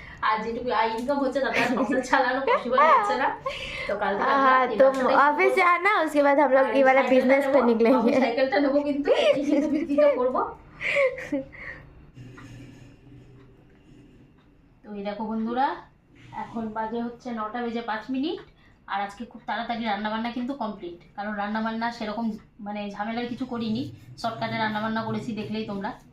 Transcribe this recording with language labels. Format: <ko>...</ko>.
<bn>আর যেটুকু ইনকাম হচ্ছে তাতে আর সংসার চালানো পসিবল হচ্ছে না। তো কাল থেকে</bn> <hi>हाँ तुम ऑफिस से आना, उसके बाद हम लोग ये वाला बिजनेस पे निकलेंगे।</hi> <bn>সাইকেলটা নেবো কিন্তু কিন্তু বিক্রিটা করবো। তো এই দেখো বন্ধুরা, এখন বাজে হচ্ছে 9টা বেজে 5 মিনিট। আর আজকে খুব তাড়াতাড়ি রান্নাবান্না কিন্তু কমপ্লিট, কারণ রান্নাবান্না সেরকম মানে ঝামেলার কিছু করিনি, শর্টকাটে রান্নাবান্না করেছি দেখলেই তোমরা।</bn>